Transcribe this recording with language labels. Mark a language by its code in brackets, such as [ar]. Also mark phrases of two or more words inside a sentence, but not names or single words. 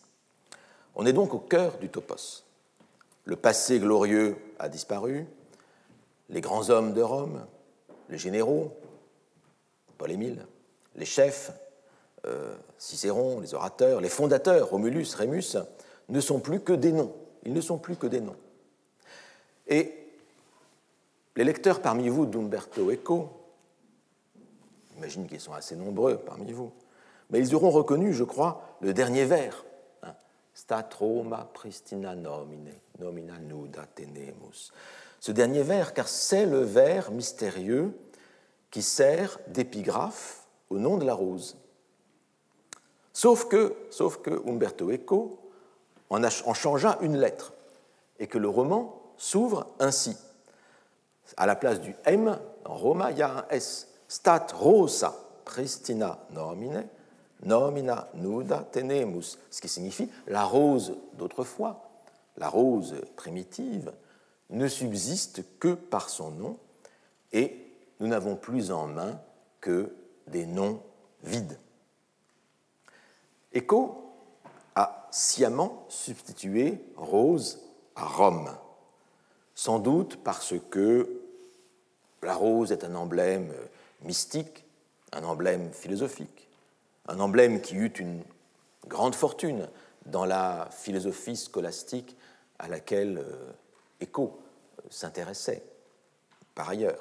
[fr] On est donc au cœur du topos. Le passé glorieux a disparu, les grands hommes de Rome, les généraux, Paul-Émile, les chefs, Cicéron, les orateurs, les fondateurs, Romulus, Rémus, ne sont plus que des noms. Ils ne sont plus que des noms. Et les lecteurs parmi vous d'Umberto Eco, j'imagine qu'ils sont assez nombreux parmi vous, mais ils auront reconnu, je crois, le dernier vers. [la] Stat Roma pristina nomine, nomina nuda tenemus. [fr] Ce dernier vers, car c'est le vers mystérieux qui sert d'épigraphe au nom de la rose. Sauf que Umberto Eco en changea une lettre et que le roman s'ouvre ainsi. À la place du M, en Roma, il y a un S. [la] Stat rosa pristina nomine, nomina nuda tenemus, [fr] ce qui signifie la rose d'autrefois, la rose primitive, ne subsiste que par son nom et nous n'avons plus en main que des noms vides. Eco a sciemment substitué rose à Rome, sans doute parce que la rose est un emblème mystique, un emblème philosophique, un emblème qui eut une grande fortune dans la philosophie scolastique à laquelle Eco s'intéressait par ailleurs.